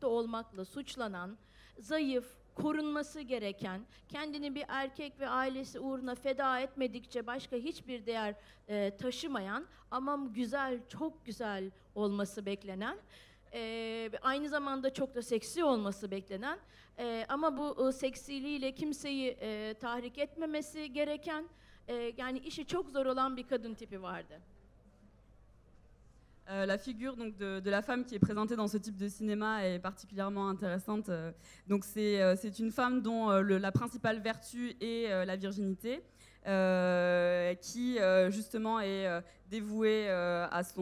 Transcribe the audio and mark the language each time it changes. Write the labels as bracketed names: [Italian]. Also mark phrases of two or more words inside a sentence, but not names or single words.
[Turkish] olmakla suçlanan, zayıf, korunması gereken, kendini bir erkek ve ailesi uğruna feda etmedikçe başka hiçbir değer taşımayan ama güzel, çok güzel olması beklenen, aynı zamanda çok da seksi olması beklenen ama bu seksiliğiyle kimseyi tahrik etmemesi gereken, yani işi çok zor olan bir kadın tipi vardı. [French] La figure donc, de la femme qui est présentée dans ce type de cinéma est particulièrement intéressante. Donc c'est une femme dont la principale vertu est la virginité, qui justement est dévouée à